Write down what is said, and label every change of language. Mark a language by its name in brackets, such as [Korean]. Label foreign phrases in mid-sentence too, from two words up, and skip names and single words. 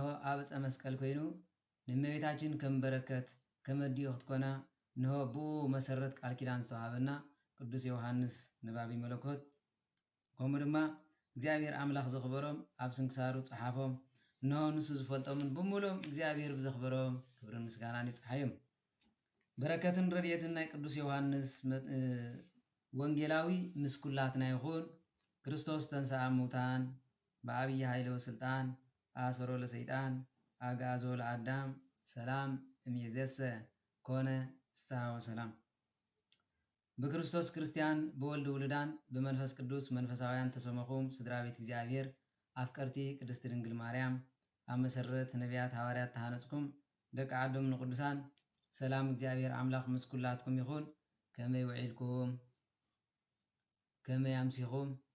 [Tigrinya] ኣብ ዕፀ መስቀል ኮይኑ ንእመቤታችን ከም በረከት ከመዲዮ ክትኮና እነሆ ብኡ መሰረት ቃል ኪዳን ዝተዋሃበና ቅዱስ ዮሐንስ ንባቢ መለኮት ከምኡ ድማ እግዚአብሔር አምላኽ ዘኽበሮም ኣብ ስንክሳሩ ጽሓፎም እነሆ ንሱ ዝፈልጦምን ብምሎም እግዚአብሔር ብዘኽበሮም ክብርን ምስጋናን ይብጽሐዮም። በረከትን ረድኤትን ናይ ቅዱስ ዮሐንስ ወንጌላዊ ምስኩላትና ይኹን። [Geez] ክርስቶስ ተንሥአ እሙታን በዓብይ ኃይለ ወስልጣን አሰሮ ለሰይጣን አግዓዞ ለአዳም ሰላም እምይእዜሰ ኮነ ፍስሐ ወሰላም። [Tigrinya] በክርስቶስ ክርስቲያን በወልድ ውልዳን በመንፈስ ቅዱስ መንፈሳውያን ተሰመኹም ስድራ ቤት እግዚአብሔር አፍቀርቲ ቅድስት ድንግል ማርያም ኣብ መሰረት ነቢያት ሐዋርያት ተሃነጽኩም ደቂ ዓዶም ንቅዱሳን ሰላም እግዚአብሔር አምላኽ ምስኩላትኩም ይኹን። ከመይ ውዒልኩም ከመይ አምሲኹም